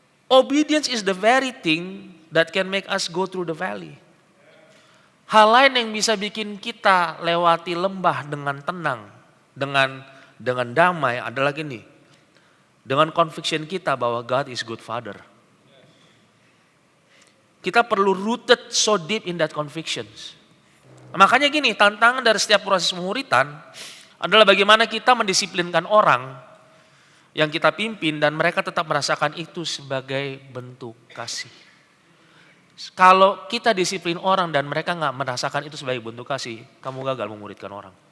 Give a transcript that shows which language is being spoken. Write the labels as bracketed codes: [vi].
[en] Obedience is the very thing that can make us go through the valley. [id] Hal lain yang bisa bikin kita lewati lembah dengan tenang, dengan damai adalah gini. Dengan conviction kita bahwa [en] God is good father. [id] Kita perlu [en] rooted so deep in that convictions. [id] Makanya gini, tantangan dari setiap proses pemuritan adalah bagaimana kita mendisiplinkan orang yang kita pimpin dan mereka tetap merasakan itu sebagai bentuk kasih. Kalau kita disiplin orang dan mereka gak merasakan itu sebagai bentuk kasih, kamu gagal memuridkan orang.